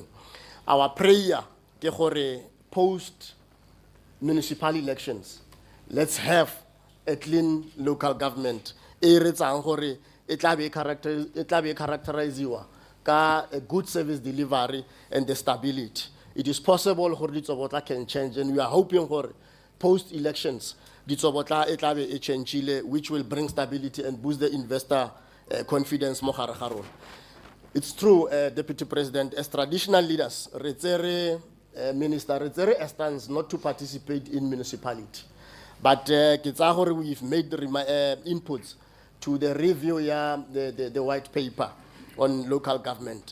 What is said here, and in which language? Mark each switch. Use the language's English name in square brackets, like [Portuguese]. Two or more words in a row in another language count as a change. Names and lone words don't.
[English] Our prayer, post municipal elections, let's have a clean local government. It will be characterized a good service delivery and the stability. It is possible Ditsobotla can change, and we are hoping post-elections, [Tswana] ditsobotla e tla be e changeile, [English] which will bring stability and boost the investor confidence [Tswana] mo gare ga rona. [English] It's true, Deputy President, as traditional leaders, Minister, a stance not to participate in municipality. But we've made inputs to the review, the white paper on local government.